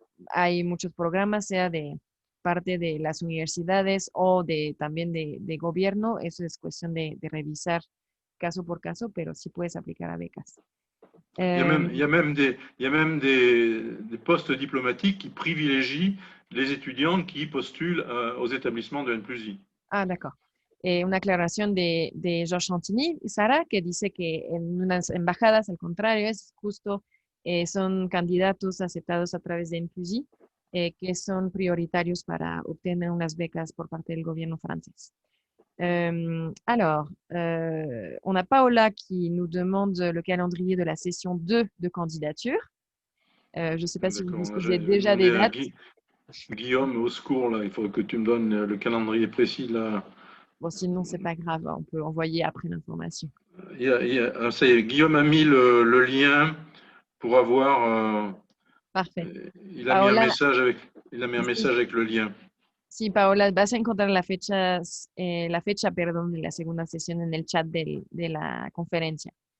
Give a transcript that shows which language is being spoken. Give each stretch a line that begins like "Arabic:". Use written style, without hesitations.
Spanish: Hay muchos programas, sea de parte de las universidades o también de gobierno. Eso es cuestión de revisar caso por caso, pero sí puedes aplicar a becas.
French: Il y a même des postes diplomatiques qui privilégient les étudiants qui postulent aux établissements de N+i. Ah, d'accord.
Spanish: Una aclaración de Georges Santini, Sara, que dice que en unas embajadas, al contrario, es justo, son candidatos aceptados a través de N+i, que son prioritarios para obtener unas becas por parte del gobierno francés.
French: Alors, on a Paola qui nous demande le calendrier de la session 2 de candidature. Je ne sais pas si vous disposez déjà des dates. Guillaume, au secours, là, il faut que tu me donnes le calendrier précis. Là. Bon, sinon, ce n'est pas grave, on peut envoyer après l'information. Ça y est, Guillaume a mis le lien pour avoir... Parfait. Il a mis un message avec le lien.
Spanish: Sí, Paola, vas a encontrar la fecha, de la segunda sesión en el chat de la conferencia.